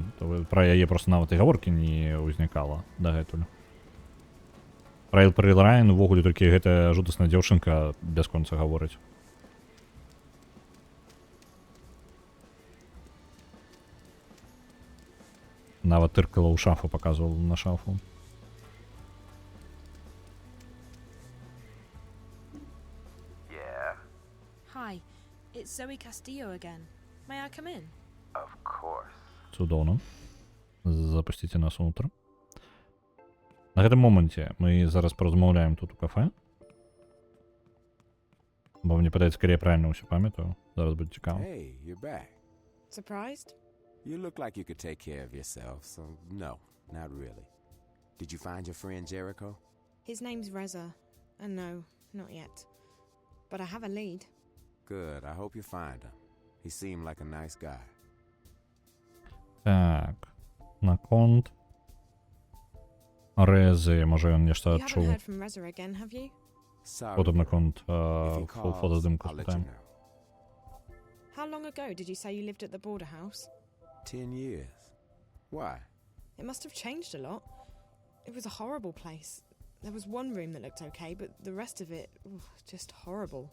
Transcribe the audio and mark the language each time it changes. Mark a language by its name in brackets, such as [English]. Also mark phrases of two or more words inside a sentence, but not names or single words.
[Belarusian] Пра яе проста нават і гаворкі не ўзнікала дагэтуль. Пра Эйприл Райан увогуле толькі гэтая жудасная дзяўчынка бясконца гаворыць. Нават тыркала ў шафу, паказвала на шафу. [English] Yeah, Hi, it's Zoe Castillo again. May I come in? of course. [Belarusian] Цудоўна. Запусціце нас унутр. На гэтым моманце мы зараз паразмаўляем тут у кафе. Бо мне падаецца, калі я правільна ўсё памятаю. Зараз будзе цікава. [English] Hey, you're back. Surprised? You look like you could take care of yourself, so no, not really. Did you find your friend Jericho? His name's Reza. And no, not yet. But I have a lead. Good, I hope you find him. He seemed like a nice guy. [Belarusian] Так, наконт Рези, може ён нешта [English] You haven't [Belarusian] адчуў. [English] heard from Reza again, have you? Sorry, [Belarusian] Потым наконт [English] if he calls, [Belarusian] фотоздымку [English] I'll let you [Belarusian] спытаем. [English] know. How long ago did you say you lived at the border house? 10 years. Why? It must have changed a lot. It was a horrible place. There was one room that looked okay, but the rest of it, just horrible.